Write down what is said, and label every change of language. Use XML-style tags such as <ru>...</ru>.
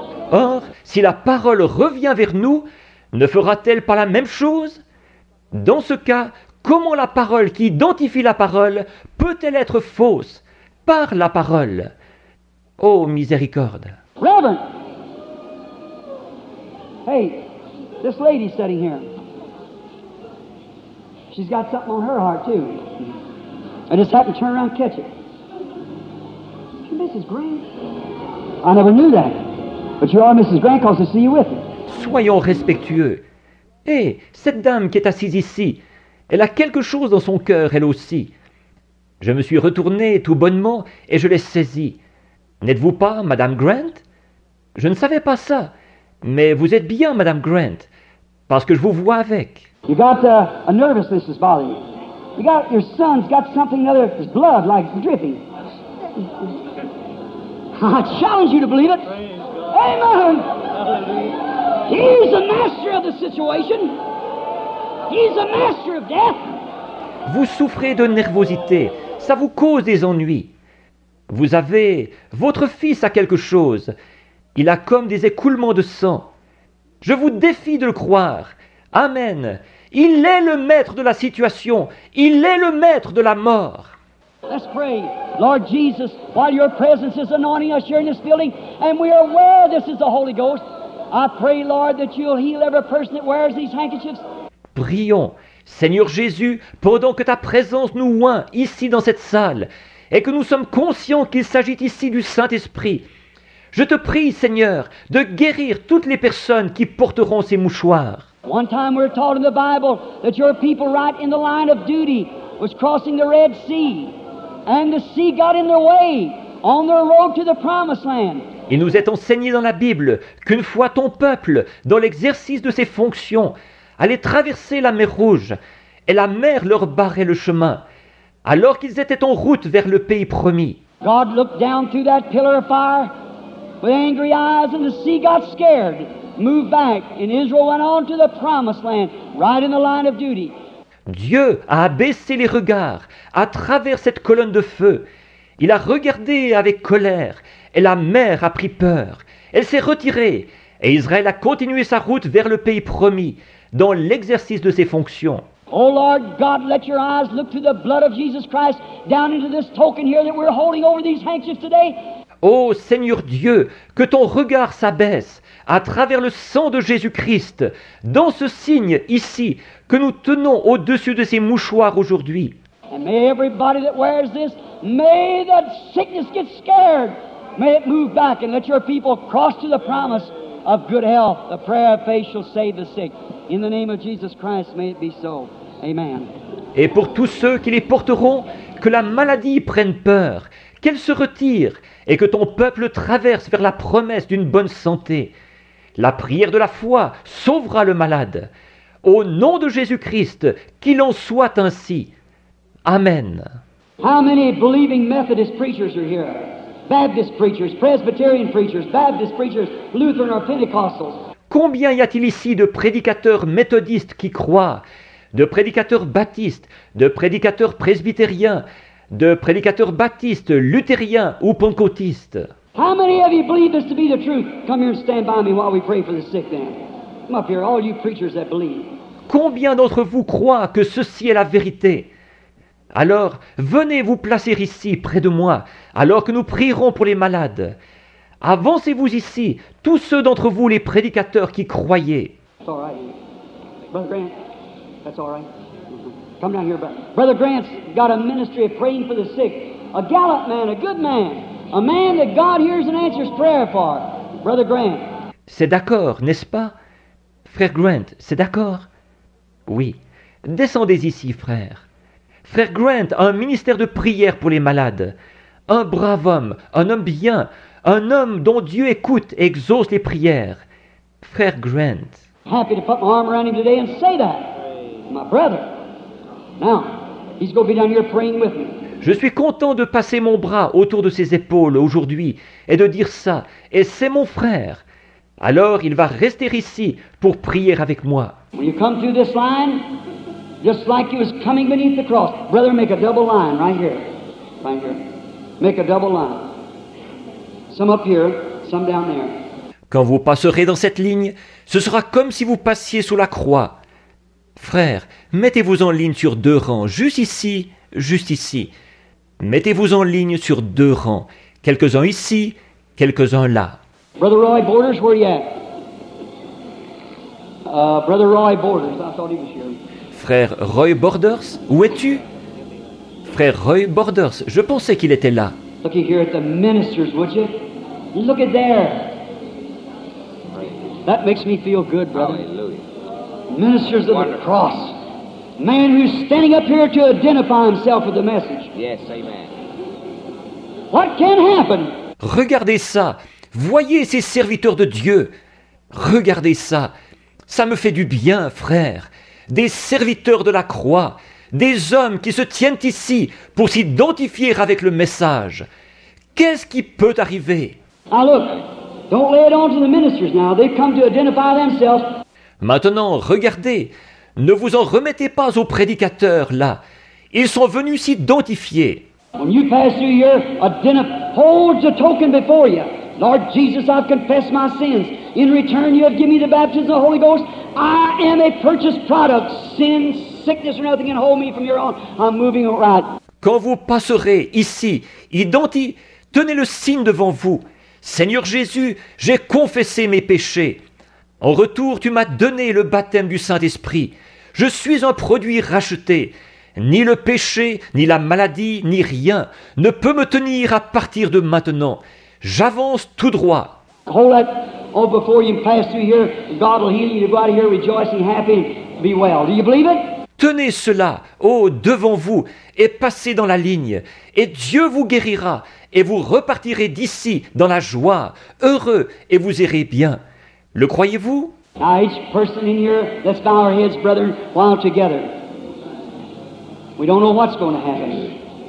<fr>Or, si la parole revient vers nous, ne fera-t-elle pas la même chose? Dans ce cas, comment la parole qui identifie la parole peut-elle être fausse par la parole? Oh, miséricorde!</fr> <en>Reverend, hey, this lady's sitting here. She's got something on her heart, too. I just happened to turn around and catch it. You're Mrs. Grant? I never knew that. But you are Mrs. Grant because I see you with me.</en> <fr>Soyons respectueux. Hé, cette dame qui est assise ici, elle a quelque chose dans son cœur, elle aussi. Je me suis retourné tout bonnement et je l'ai saisie. N'êtes-vous pas Madame Grant? Je ne savais pas ça, mais vous êtes bien Madame Grant, parce que je vous vois avec.</fr> <en>You got a nervousness that's bothering you. You got your son's got something other, his blood like dripping. I challenge you to believe it. Amen. He's the master of the situation. He's the master of death.</en> <fr>Vous souffrez de nervosité, ça vous cause des ennuis. Vous avez, votre fils a quelque chose. Il a comme des écoulements de sang. Je vous défie de le croire. Amen. Il est le maître de la situation. Il est le maître de la mort.</fr> <en>Let's pray. Lord Jesus, while your presence is anointing us here in this building, and we are aware this is the Holy Ghost, I pray, Lord, that you'll heal every person that wears these handkerchiefs.</en> <fr>Prions, Seigneur Jésus, pendant que ta présence nous oint ici dans cette salle, et que nous sommes conscients qu'il s'agit ici du Saint-Esprit. Je te prie, Seigneur, de guérir toutes les personnes qui porteront ces mouchoirs.</fr> <en>One time we're taught in the Bible that your people right in the line of duty was crossing the Red Sea, and the sea got in their way on their road to the Promised Land.</en> <fr>Il nous est enseigné dans la Bible qu'une fois ton peuple, dans l'exercice de ses fonctions, allait traverser la mer Rouge, et la mer leur barrait le chemin, alors qu'ils étaient en route vers le pays promis.</fr> <en>God looked down through that pillar of fire with angry eyes, and the sea got scared, moved back, and Israel went on to the Promised Land, right in the line of duty.</en> <fr>Dieu a abaissé les regards à travers cette colonne de feu. Il a regardé avec colère, et la mer a pris peur. Elle s'est retirée, et Israël a continué sa route vers le pays promis, dans l'exercice de ses fonctions.</fr> <en>Oh Lord God, let your eyes look to the blood of Jesus Christ down into this token here that we're holding over these handkerchiefs today.</en> <fr>Ô Seigneur Dieu, que ton regard s'abaisse à travers le sang de Jésus-Christ, dans ce signe ici que nous tenons au-dessus de ces mouchoirs aujourd'hui.</fr> <en>And may everybody that wears this, may that sickness get scared. May it move back and let your people cross to the promise of good health. The prayer of faith shall save the sick. In the name of Jesus Christ, may it be so. Amen.</en> <fr>Et pour tous ceux qui les porteront, que la maladie prenne peur, qu'elle se retire et que ton peuple traverse vers la promesse d'une bonne santé. La prière de la foi sauvera le malade. Au nom de Jésus-Christ, qu'il en soit ainsi. Amen.</fr> <en>How many believing Methodist preachers are here? Baptist preachers, Presbyterian preachers, Baptist preachers, Lutheran or Pentecostals?</en> <fr>Combien y a-t-il ici de prédicateurs méthodistes qui croient, de prédicateurs baptistes, de prédicateurs presbytériens, de prédicateurs baptistes, luthériens ou pentecôtistes?</fr> <en>How many of you believe this to be the truth? Come here and stand by me while we pray for the sick then. Come up here, all you preachers that believe.</en> <fr>Combien d'entre vous croient que ceci est la vérité? Alors, venez vous placer ici, près de moi, alors que nous prierons pour les malades. Avancez-vous ici, tous ceux d'entre vous, les prédicateurs qui croyez.</fr> <en>That's all right. Brother Grant, that's all right. Come down here, brother. Brother Grant's got a ministry of praying for the sick. A gallant man, a good man. A man that God hears and answers prayer for. Brother Grant.</en> <fr>C'est d'accord, n'est-ce pas? Frère Grant, c'est d'accord? Oui. Descendez ici, frère. Frère Grant a un ministère de prière pour les malades. Un brave homme, un homme bien, un homme dont Dieu écoute et exauce les prières. Frère Grant.</fr> <en>Happy to put my arm around him today and say that. My brother. Now, he's going to be down here praying with me.</en> <fr>Je suis content de passer mon bras autour de ses épaules aujourd'hui et de dire ça. Et c'est mon frère. Alors il va rester ici pour prier avec moi.</fr> <en>When you come through this line, just like you was coming beneath the cross, brother, make a double line right here. Right here. Make a double line. Some up here, some down there.</en> <fr>Quand vous passerez dans cette ligne, ce sera comme si vous passiez sous la croix. Frères, mettez-vous en ligne sur 2 rangs, juste ici, juste ici. Mettez-vous en ligne sur 2 rangs, quelques-uns ici, quelques-uns là.</fr> <en>Brother Roy Borders, where you at? Brother Roy Borders, I thought he was here.</en> <fr>Frère Roy Borders, où es-tu? Frère Roy Borders, je pensais qu'il était là.</fr> <en>Looky here at the ministers, would you? Look at there. That makes me feel good, brother. Hallelujah. Ministers of the cross. Man who's standing up here to identify himself with the message. Yes, amen. What can happen?</en> <fr>Regardez ça. Voyez ces serviteurs de Dieu. Regardez ça. Ça me fait du bien, frère. Des serviteurs de la croix. Des hommes qui se tiennent ici pour s'identifier avec le message. Qu'est-ce qui peut arriver?</fr> <en>Now look, don't lay it on to the ministers now. They've come to identify themselves.</en> <fr>Maintenant, regardez. Ne vous en remettez pas aux prédicateurs, là. Ils sont venus s'identifier.</fr> <en>When you pass through here, hold the token before you. Lord Jesus, I've confessed my sins. In return, you have given me the baptism of the Holy Ghost. I am a purchased product. Sin, sickness, or nothing can hold me from your own. I'm moving right.</en> <fr>Quand vous passerez ici, tenez le signe devant vous. Seigneur Jésus, j'ai confessé mes péchés. En retour, tu m'as donné le baptême du Saint-Esprit. Je suis un produit racheté. Ni le péché, ni la maladie, ni rien ne peut me tenir à partir de maintenant. J'avance tout droit.</fr> <en>Hold that before you pass through here. God will heal you to go out of here rejoicing, happy, and be well. Do you believe it?</en> <fr>Tenez cela, devant vous, et passez dans la ligne, et Dieu vous guérira, et vous repartirez d'ici dans la joie, heureux, et vous irez bien. Le croyez-vous?</fr> <en>Now, each person in here, let's bow our heads, brethren, while together. We don't know what's going to happen.</en>